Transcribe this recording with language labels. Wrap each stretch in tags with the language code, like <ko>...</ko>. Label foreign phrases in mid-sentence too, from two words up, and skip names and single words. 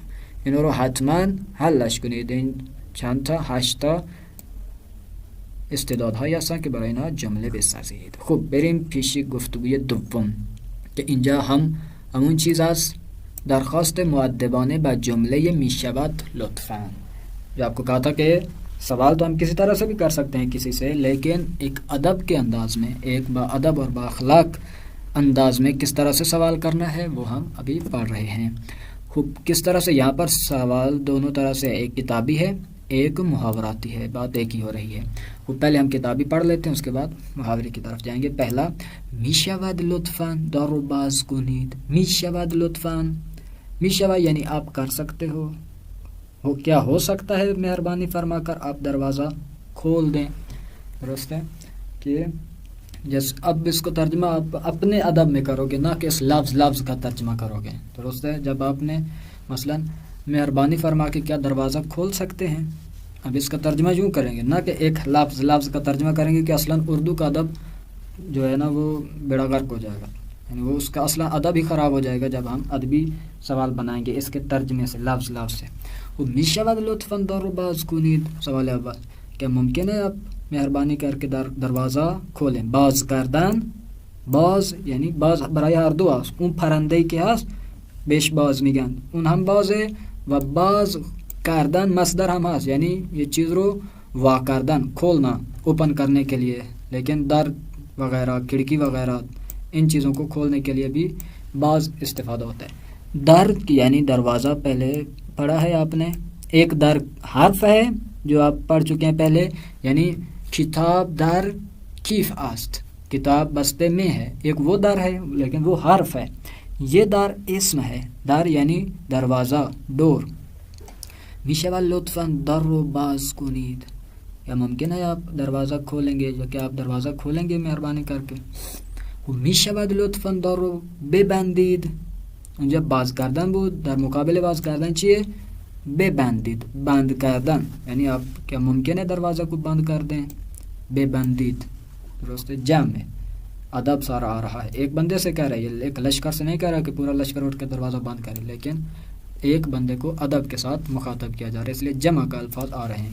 <fa>اینا رو حتما حلش کنید. این چند تا 8 تا استعدادهایی هستن که برای اینا جمله بسازید. خب بریم پیش گفتگوی دوم که اینجا هم همون چیز است. درخواست مؤدبانه با جمله میشود لطفاً.</fa> <ur>جو آپ کو کہا تھا کہ سوال تو ہم کسی طرح سے بھی کر سکتے ہیں کسی سے، لیکن ایک ادب کے انداز میں، ایک با ادب اور با اخلاق انداز میں کس طرح سے سوال کرنا ہے وہ ہم ابھی پڑھ رہے ہیں. خوب کس طرح سے یہاں پر سوال دونوں طرح سے، ایک کتابی ہے ایک محاوراتی ہے. بات ایک ہی ہو رہی ہے. وہ پہلے ہم کتابی پڑھ لیتے ہیں، اس کے بعد محاورے کی طرف جائیں گے.</ur> <fa>پہلا میشود لطفاً در رو باز کنید. میشود لطفاً،</fa> <ur>میشود یعنی آپ کر سکتے ہو، کیا ہو سکتا ہے مہربانی فرما کر آپ دروازہ کھول دیں. درست ہے کہ جیسے اب اس کو ترجمہ آپ اپنے ادب میں کرو گے، نہ کہ اس لفظ کا ترجمہ کرو گے. درست ہے. جب آپ نے مثلا مہربانی فرما کے کیا دروازہ کھول سکتے ہیں، اب اس کا ترجمہ یوں کریں گے، نہ کہ ایک لفظ کا ترجمہ کریں گے کہ اصلاً اردو کا ادب جو ہے نا وہ بیڑا غرق ہو جائے گا. یعنی وہ اس کا اصلا ادب ہی خراب ہو جائے گا جب ہم ادبی سوال بنائیں گے اس کے ترجمے سے، لفظ سے.</ur> <fa>میشود لطفاً در رو باز کنید.</fa> <ur>سوال اول، کیا ممکن ہے آپ مہربانی کر کے دروازہ کھولیں؟</ur> <fa>باز کردن، باز یعنی باز برای هر دو است. اون پرنده‌ای که هست بهش باز میگن، اون هم بازه و باز کردن مصدر هم هست، یعنی</fa> <ur>یہ چیز</ur> <fa>رو وا کردن،</fa> <ur>کھولنا، اوپن کرنے کے لیے. لیکن در وغیرہ، کھڑکی وغیرہ، ان چیزوں کو کھولنے کے لیے بھی باز استفادہ ہوتا ہے. در یعنی دروازہ پہلے پڑھا ہے آپ نے. ایک در حرف ہے جو آپ پڑھ چکے ہیں پہلے، یعنی</ur> <fa>کتاب در کیف است،</fa> <ur>کتاب بستے میں ہے. ایک وہ در ہے لیکن وہ حرف ہے. یہ در اسم ہے. در یعنی دروازہ، ڈور.</ur> <fa>میشود لطفاً در رو باز کنید.</fa> <ur>یا ممکن ہے آپ دروازہ کھولیں گے، جو کہ آپ دروازہ کھولیں گے مہربانی کر کے.</ur> <fa>میشود لطفاً در رو ببندید. اونجا باز کردن بود، در مقابل باز کردن چیه؟ ببندید، بند کردن.</fa> <ur>یعنی آپ کیا ممکن ہے دروازہ کو بند کر دیں؟ ببندید. درست ہے. جمع ادب سارا آ رہا ہے. ایک بندے سے کہہ رہا ہے، ایک لشکر سے نہیں کہہ رہا کہ پورا لشکر اٹھ کے دروازہ بند کرے، لیکن ایک بندے کو ادب کے ساتھ مخاطب کیا جا رہا ہے، اس لیے جمع کا الفاظ آ رہے ہیں.</ur>